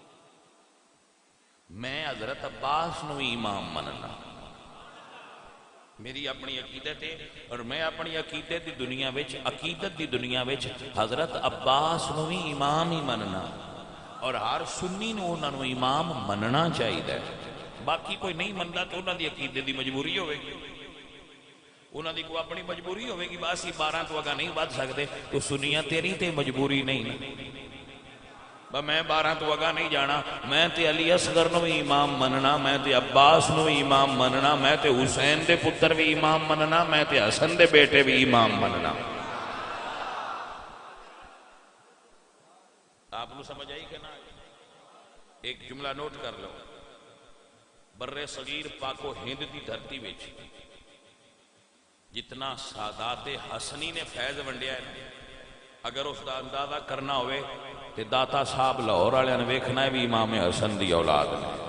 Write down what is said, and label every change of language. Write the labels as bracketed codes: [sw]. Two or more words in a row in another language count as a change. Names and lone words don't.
[pa] میں حضرت عباس نو امام مننا. میری اپنی عقیدت ہے اور میں اپنی عقیدت دی دنیا وچ عقیدت دی دنیا وچ حضرت عباس نو بھی امام ہی مننا اور ہر سنی نو انہاں نو امام مننا چاہیے. باقی کوئی نہیں مندا تو انہاں دی عقیدت دی مجبوری ہوے گی, انہاں دی کوئی اپنی مجبوری ہوے گی. بس 12 تو اگا نہیں ود سکدے تو سنیاں تیری تے مجبوری نہیں. میں 12 تو اگا نہیں جانا, میں تے علی اصغر نو بھی امام مننا, میں تے عباس نو بھی امام مننا, میں تے حسین دے پتر بھی امام مننا, میں تے حسن دے بیٹے بھی امام مننا. آپ نو سمجھ آئی کہ نہ؟ ایک جملہ نوٹ کر لو. بر صغیر پاک و ہند دی دھرتی وچ جتنا سادات حسنی نے فیض ونڈیا ہے, اگر اس دا اندازہ کرنا ہوئے تے داتا صاحب لاہور والے نے ویکھنا ہے بھی امام حسن دی اولاد نے.